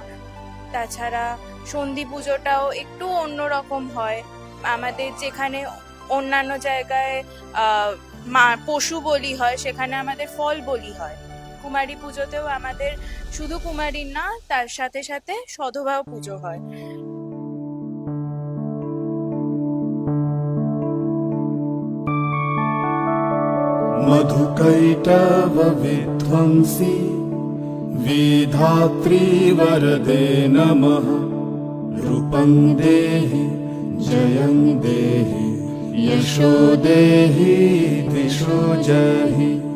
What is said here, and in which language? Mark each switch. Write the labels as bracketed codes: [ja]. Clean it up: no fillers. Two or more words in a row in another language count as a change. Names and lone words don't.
[bn] তাছাড়া সন্ধি পুজোটাও একটু অন্যরকম হয়। আমাদের যেখানে অন্যান্য জায়গায় পশু বলি হয়, সেখানে আমাদের ফল বলি হয়। কুমারী পুজোতেও আমাদের শুধু কুমারীর না, তার সাথে সাথে সধবাও পুজো হয়। [sa] मधुकैटव विध्वंसी विधात्री वरदे नमः। रूपं देहि जयं देहि यशो देहि दिशो जहि।